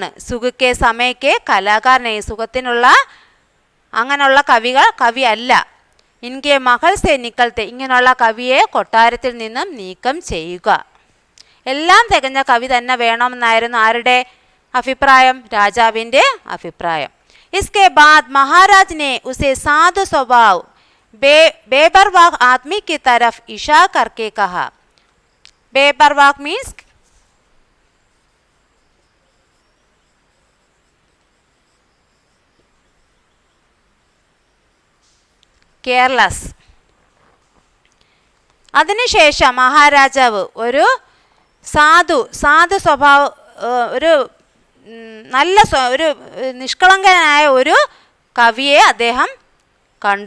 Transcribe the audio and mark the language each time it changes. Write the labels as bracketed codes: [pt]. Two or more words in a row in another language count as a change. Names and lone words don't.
[hi] सुखके समयके कलाकारने. [ml] സുഖത്തിനുള്ള അങ്ങനെയുള്ള കവി അല്ല. [hi] इनके महल से निकलते. [ml] ഇങ്ങനെയുള്ള കവിയെ കൊട്ടാരത്തിൽ നിന്നും നീക്കം ചെയ്യുക. എല്ലാം തികഞ്ഞ കവി തന്നെ വേണമെന്നായിരുന്നു ആരുടെ അഭിപ്രായം? രാജാവിൻ്റെ അഭിപ്രായം. [hi] इसके बाद महाराज ने उसे साधु स्वभाव बेपरवाह आदमी की तरफ इशारा करके कहा. [en] बेपरवाह means careless. [ml] അതിനുശേഷം മഹാരാജാവ് ഒരു സാധു സ്വഭാവ ഒരു നല്ല ഒരു നിഷ്കളങ്കനായ ഒരു കവിയെ അദ്ദേഹം കണ്ടു.